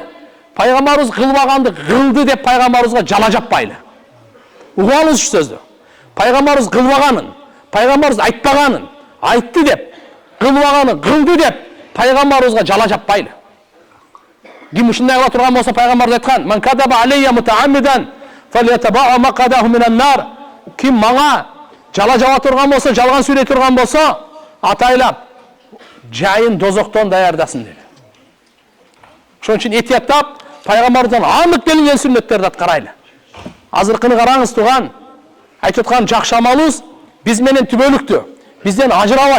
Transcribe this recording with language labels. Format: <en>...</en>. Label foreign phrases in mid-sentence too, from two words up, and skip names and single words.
<ky>Пайгамбарыбыз кылбаганды кылды деп пайгамбарыбызга жала жаппайлы. Угуңуз ушу сөздү. Пайгамбарыбыз кылбаганын, пайгамбарыбыз айтпаганын айтты деп, кылбаганын кылды деп пайгамбарыбызга жала жаппайлы. Ким ушундай кыла турган болсо пайгамбарыбыз айткан:</ky> <ar>"من كذب علي متعمدا فليتبوأ مقعده من النار."</ar> <ky>Ким мага жала жаба турган болсо, жалган сүйлөй турган болсо, атайлап жайын дозоктон даярдасын деди. Ошон үчүн этияттап пайгамбарыбыздан анық келген сүннөттөрдү аткарайлы. Азыркыны караңыз туган, айтып аткан жакшы амалыбыз биз менен түбөлүктүү, бизден ажырабайт.</ky>